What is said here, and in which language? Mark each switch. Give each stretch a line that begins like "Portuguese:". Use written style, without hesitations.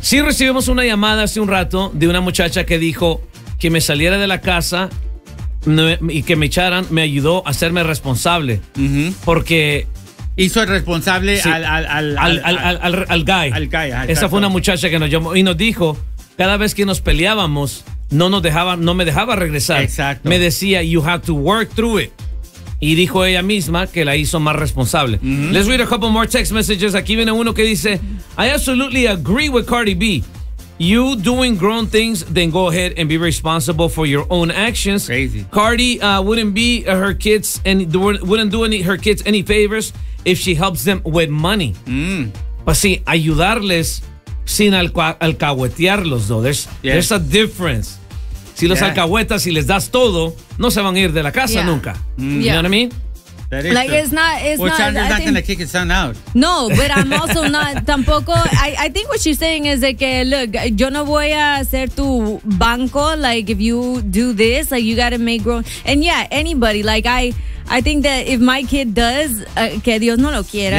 Spanish: Sí, recibimos una llamada hace un rato de una muchacha que dijo que me saliera de la casa y que me echaran, me ayudó a hacerme responsable. Porque hizo el responsable al guy. Esa fue una muchacha que nos llamó y nos dijo, cada vez que nos peleábamos, no nos dejaba, no me dejaba regresar. Exacto. Me decía,
English: you have to work through it.
Spanish: Y dijo ella misma que la hizo más responsable. Mm-hmm.
English: Let's read a couple more text messages.
Spanish: Aquí viene uno que dice,
English: I absolutely agree with Cardi B. You doing grown things, then go ahead and be responsible for your own actions. Crazy. Cardi wouldn't be her kids and wouldn't do any her kids any favors if she helps them with money. But see,
Spanish: ayudarles sin alcahuetearlos,
English: though. There's a difference.
Spanish: Si los alcahuetas y si les das todo, no se van a ir de la casa nunca.
English: Yeah. You know what I mean? Like, it's not going to kick his son out. No, but I'm also not,
Spanish: tampoco,
English: I think what she's saying is that, look,
Spanish: yo no voy a ser tu banco,
English: like, if you do this, like, you got to make grown, and yeah, anybody, like, I think that if my kid does,
Spanish: que Dios no lo quiera,